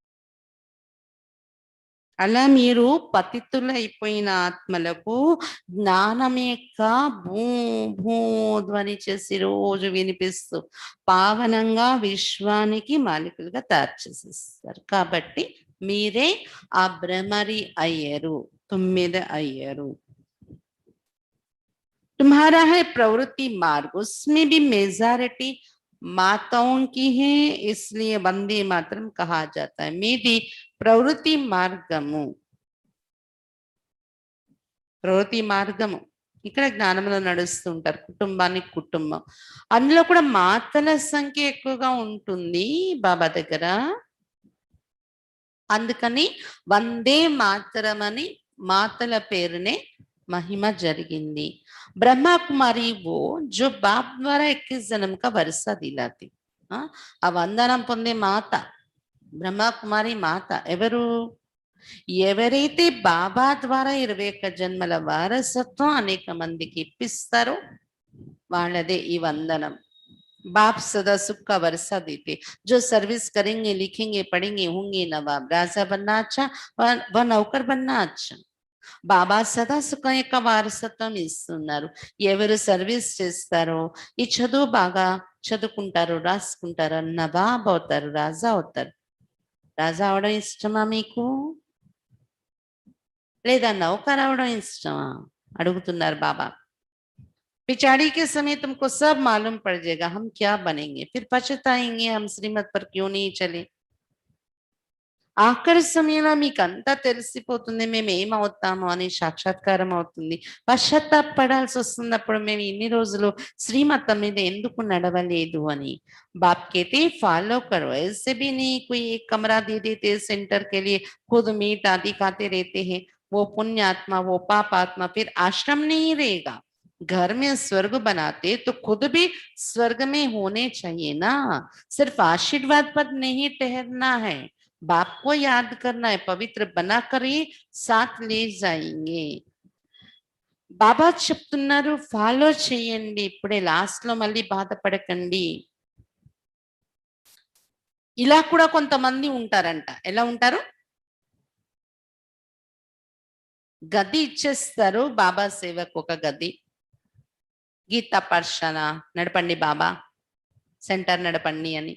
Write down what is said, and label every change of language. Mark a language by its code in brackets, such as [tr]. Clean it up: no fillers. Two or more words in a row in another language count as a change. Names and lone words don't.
[te] అలా మీరు పతితులైపోయిన ఆత్మలకు జ్ఞానం యొక్క భూ భూ ధ్వని చేసి రోజు వినిపిస్తూ పావనంగా విశ్వానికి మాలికలుగా తయారు చేసేస్తారు. కాబట్టి మీరే ఆ భ్రమరి అయ్యారు, తుమ్మెద అయ్యారు. [hi] तुम्हारा है प्रवृत्ति मार्ग, उसमें भी मेजॉरिटी माताओं की है, इसलिए वंदे मातरम कहा जाता है. [te] మీది ప్రవృత్తి మార్గము. ప్రవృత్తి మార్గము ఇక్కడ జ్ఞానంలో నడుస్తుంటారు, కుటుంబానికి కుటుంబం. అందులో కూడా మాతల సంఖ్య ఎక్కువగా ఉంటుంది బాబా దగ్గర. అందుకని వందే మాతరం అని మాతల పేరునే महिमा జరిగింది. [hi] ब्रह्मा कुमारी वो जो बाप द्वारा 21 जन्म का वर्षा दिलाती. [te] ఆ వందనం పొందే మాత బ్రహ్మ కుమారి మాత ఎవరు? ఎవరైతే బాబా ద్వారా 21 జన్మల వారసత్వం అనేక మందికి ఇప్పిస్తారో వాళ్ళదే ఈ వందనం. [hi] बाप सदा सुख का वर्षा देते, जो सर्विस करेंगे, लिखेंगे, पढ़ेंगे, होंगे नवाब. राजा बनना अच्छा, व नौकर बनना अच्छा. [te] బాబా సదా సుఖం యొక్క వారసత్వం ఇస్తున్నారు. ఎవరు సర్వీస్ చేస్తారో, ఈ చదువు బాగా చదువుకుంటారు, రాసుకుంటారు, నవాబ్ అవుతారు, రాజా అవుతారు. రాజా అవడం ఇష్టమా మీకు, లేదా నౌకర్ అవడం ఇష్టమా అడుగుతున్నారు బాబా. [hi] पिछाड़ी के समय तुमको सब मालूम पड़ जाएगा हम क्या बनेंगे, फिर पछताएंगे हम श्रीमत पर क्यों नहीं चले. [te] ఆఖరి సమయంలో మీకు అంతా తెలిసిపోతుంది మేము ఏమవుతాము అని సాక్షాత్కారం అవుతుంది. పశ్చాత్తాపడాల్సి వస్తుంది అప్పుడు మేము ఇన్ని రోజులు శ్రీమతం మీద ఎందుకు నడవలేదు అని. [hi] बाप कहते फॉलो करो, ऐसे भी नहीं कोई एक कमरा दे देते सेंटर के लिए, खुद मीट आदि खाते रहते हैं, वो पुण्य आत्मा वो पाप आत्मा फिर आश्रम नहीं रहेगा. घर में स्वर्ग बनाते तो खुद भी स्वर्ग में होने चाहिए ना. सिर्फ आशीर्वाद पर नहीं ठहरना है, बाप को याद करना है, पवित्र बनाकर ही साथ ले जाएंगे. [te] బాబా చెప్తున్నారు ఫాలో చేయండి, ఇప్పుడే లాస్ట్ లో మళ్ళీ బాధపడకండి. ఇలా కూడా కొంతమంది ఉంటారంట. ఎలా ఉంటారు? గది ఇచ్చేస్తారు బాబా సేవకు, ఒక గది, గీతా పాఠశాల నడపండి బాబా, సెంటర్ నడపండి అని.